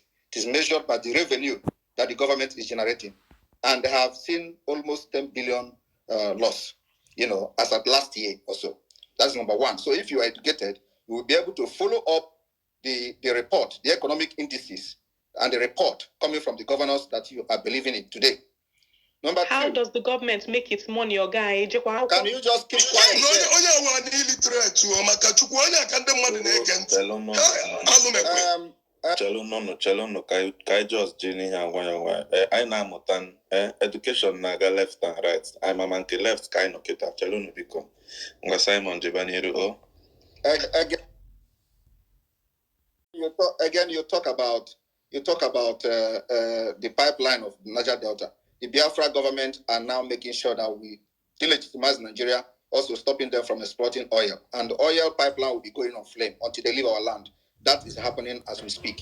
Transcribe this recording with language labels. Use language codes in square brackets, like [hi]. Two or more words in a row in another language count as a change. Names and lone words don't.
[en] It is measured by the revenue that the government is generating, and they have seen almost 10 billion loss, as at last year or so. That's number one. So if you are educated, you will be able to follow up the report, the economic indices, and the report coming from the governors that you are believing in today. Number two. How does the government make its money, your guy? Can you just keep quiet? [ig] Chelụnụ ka anyị just ji n'ihe agwa anyị na-amụta education na-aga [en] left and right. [ig] Anyị mama nke left ka anyị nọ kịta. Chelụnụ biko ngwa Simon Jebaniru. [en] Again, you talk about the pipeline of Niger Delta. The Biafra government are now making sure that we delegitimize Nigeria, also stopping them from exploiting oil. And the oil pipeline will be going on flame until they leave our land. That is happening as we speak.